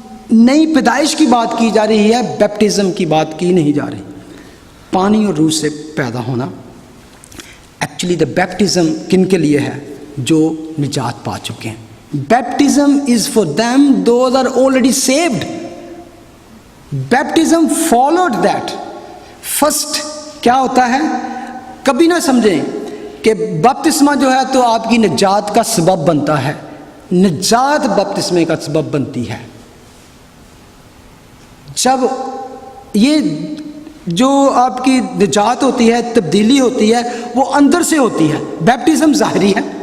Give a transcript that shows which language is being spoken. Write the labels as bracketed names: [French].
[Urdu] نئی پیدائش کی بات کی جا رہی ہے، بیپٹزم کی بات کی نہیں جا رہی۔ پانی اور روح سے پیدا ہونا، ایکچولی دا بیپٹزم کن کے لیے ہے؟ جو نجات پا چکے ہیں۔ [English] Baptism is for them those are already saved. Baptism followed that. [Urdu] First کیا ہوتا ہے؟ کبھی نہ سمجھیں کہ بپتسمہ جو ہے تو آپ کی نجات کا سبب بنتا ہے۔ نجات بپتسمے کا سبب بنتی ہے۔ جب یہ جو آپ کی نجات ہوتی ہے، تبدیلی ہوتی ہے، وہ اندر سے ہوتی ہے۔ بیپٹزم ظاہری ہے،